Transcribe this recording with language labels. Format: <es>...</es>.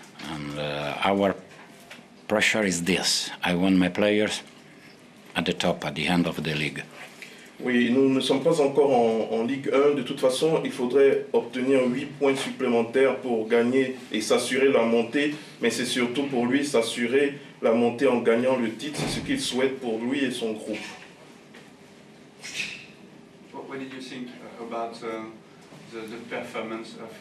<en>And our pressure is this. I want my players at the top, at the end of the league.</en> <fr>Oui, nous ne sommes pas encore en Ligue 1. De toute façon, il faudrait obtenir 8 points supplémentaires pour gagner et s'assurer la montée. Mais c'est surtout pour lui s'assurer la montée en gagnant le titre. C'est ce qu'il souhaite pour lui et son groupe.</fr> <en>What did you think about the performance</en>